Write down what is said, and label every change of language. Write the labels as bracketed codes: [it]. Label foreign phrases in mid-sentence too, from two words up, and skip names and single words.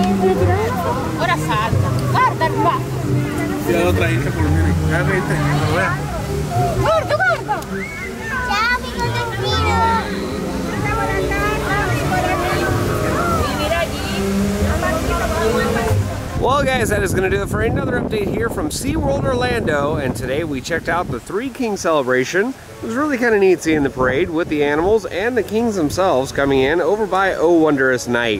[it] Ora salta. Guarda qua. [es] Tira la otra hija por lo menos. Vente, lo vea. [it] Guarda, guarda. Ciao, amico delfino. [en] Well guys, that is going to do it for another update here from SeaWorld Orlando, and today we checked out the Three Kings celebration. It was really kind of neat seeing the parade with the animals and the kings themselves coming in over by Oh Wondrous Night.